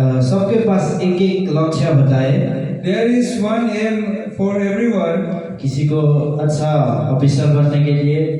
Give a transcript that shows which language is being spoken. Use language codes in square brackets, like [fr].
[hi] सबके पास एक एक लक्ष्य होता है। [en] There is one aim for everyone. [hi] किसी को अच्छा ऑफिसर बनने के लिए,